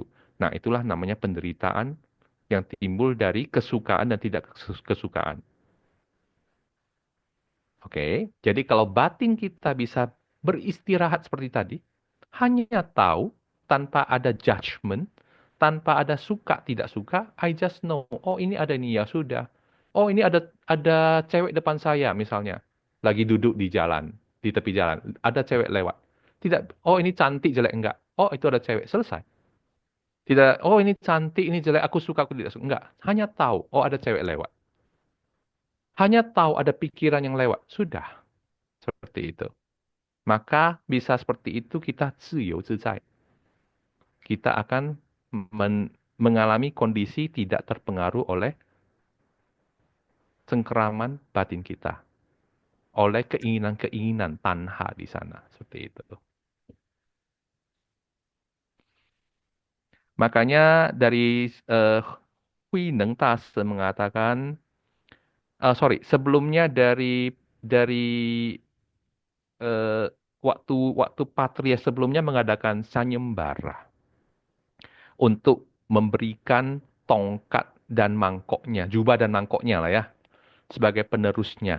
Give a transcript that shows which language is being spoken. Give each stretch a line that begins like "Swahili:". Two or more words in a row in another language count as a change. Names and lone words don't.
Indonesian: Nah, itulah namanya penderitaan yang timbul dari kesukaan dan tidak kesukaan. Oke, jadi kalau batin kita bisa beristirahat seperti tadi, hanya tahu tanpa ada judgment, tanpa ada suka tidak suka,
English: I just know.
Indonesian: Oh ini ada ini ya sudah. Oh ini ada cewek depan saya misalnya, lagi duduk di jalan, di tepi jalan, ada cewek lewat. Tidak, oh ini cantik jelek enggak. Oh itu ada cewek, selesai. Tidak, oh ini cantik, ini jelek, aku suka, aku tidak suka. Enggak, hanya tahu, oh ada cewek lewat. Hanya tahu ada pikiran yang lewat, sudah. Seperti itu. Maka bisa seperti itu kita
Chinese: 自由自在.
Indonesian: Kita akan mengalami kondisi tidak terpengaruh oleh cengkeraman batin kita. Oleh keinginan-keinginan tanha di sana. Seperti itu. Makanya dari Hui Neng Tase mengatakan, sorry, sebelumnya dari eh, waktu waktu Patria sebelumnya mengadakan sanyembara untuk memberikan tongkat dan mangkoknya, jubah dan mangkoknya lah ya, sebagai penerusnya.